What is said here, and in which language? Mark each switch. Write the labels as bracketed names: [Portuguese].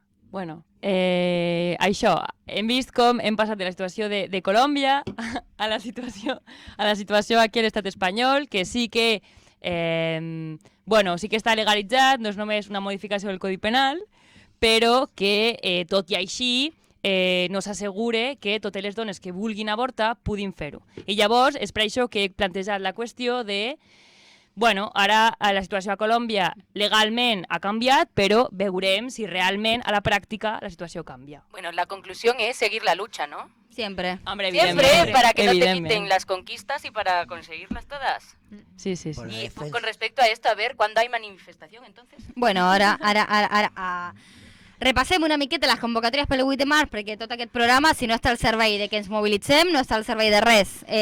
[Catalan] Bueno, això, hem vist com hem passat de la situació de Colòmbia a la situació aquí a l'estat espanyol, que sí que sí que està legalitzat, no és només una modificació del Codi Penal, però que tot i així no s'assegure que totes les dones que vulguin avortar puguin fer-ho. I llavors és per això que he plantejat la qüestió de ara la situació a Colòmbia legalment ha canviat, però veurem si realment a la pràctica la situació canvia. [Spanish] Bueno, la conclusión es seguir la lucha, ¿no? Siempre. Hombre, Siempre, para que no te quiten las conquistas y para conseguirlas todas. Sí, sí, sí. Y con respecto a esto, a ver, ¿cuándo hay manifestación entonces? [Catalan] Bueno, ara repassem una miqueta les convocatòries pel 8 de març, perquè tot aquest programa, si no està al servei de que ens mobilitzem, no està al servei de res.